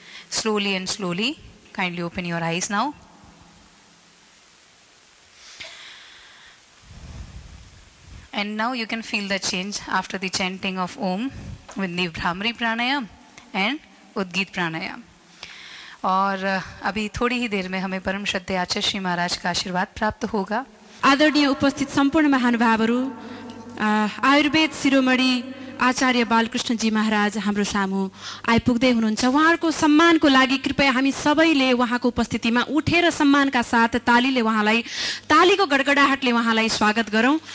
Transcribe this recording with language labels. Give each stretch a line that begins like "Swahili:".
English: Slowly and slowly, kindly open your eyes now. And now you can feel the change after the chanting of Om with the Bhramari Pranayam and Udgit Pranayam.
Hindi: और अभी थोड़ी ही देर में हमें परम श्रद्धेय आचार्य श्री महाराज का आशीर्वाद प्राप्त होगा।
Nepali: आदरणीय उपस्थित सम्पूर्ण महानुभावहरू, आयुर्वेद शिरोमणि आचार्य बालकृष्णजी महाराज हाम्रो सामु आइपुग्दै हुनुहुन्छ। उहाँहरूको सम्मानको लागि कृपया हामी सबैले उहाँको उपस्थितिमा उठेर सम्मानका साथ तालीले उहाँलाई, तालीको गडगडाहटले उहाँलाई स्वागत गरौँ।